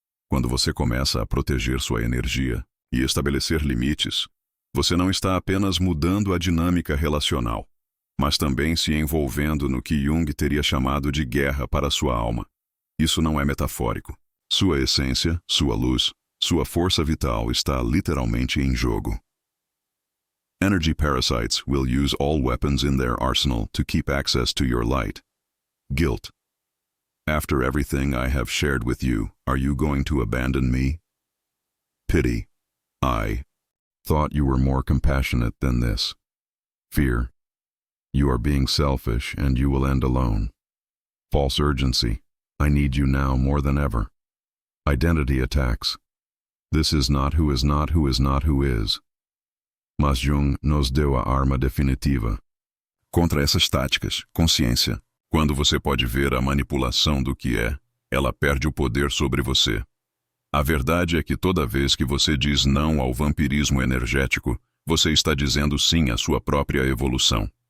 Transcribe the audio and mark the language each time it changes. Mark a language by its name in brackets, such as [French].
[Portuguese] Quando você começa a proteger sua energia e estabelecer limites, você não está apenas mudando a dinâmica relacional, mas também se envolvendo no que Jung teria chamado de guerra para sua alma. Isso não é metafórico. Sua essência, sua luz, sua força vital está literalmente em jogo. [English] Energy parasites will use all weapons in their arsenal to keep access to your light. Guilt. After everything I have shared with you, are you going to abandon me? Pity. I thought you were more compassionate than this. Fear. You are being selfish and you will end alone. False urgency. I need you now more than ever. Identity attacks. This is not who is not who is not who is. [Portuguese] Mas Jung nos deu a arma definitiva. Contra essas táticas, consciência. Quando você pode ver a manipulação do que é, ela perde o poder sobre você. A verdade é que toda vez que você diz não ao vampirismo energético, você está dizendo sim à sua própria evolução.